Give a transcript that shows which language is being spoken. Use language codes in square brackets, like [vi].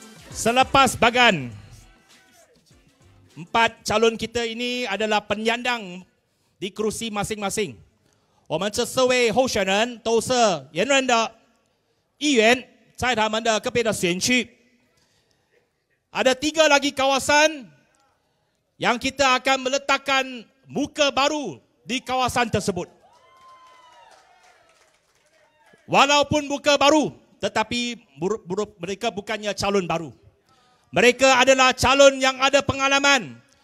[ms] Selepas Bagan, 4 calon kita ini adalah penyandang di kerusi masing-masing. [zh] 我们这4位候选人都是原任的议员，在他们的个别的选区。 [ms] Ada 3 lagi kawasan yang kita akan meletakkan muka baru di kawasan tersebut. Walaupun muka baru, tetapi mereka bukannya calon baru. Mereka adalah calon yang ada pengalaman,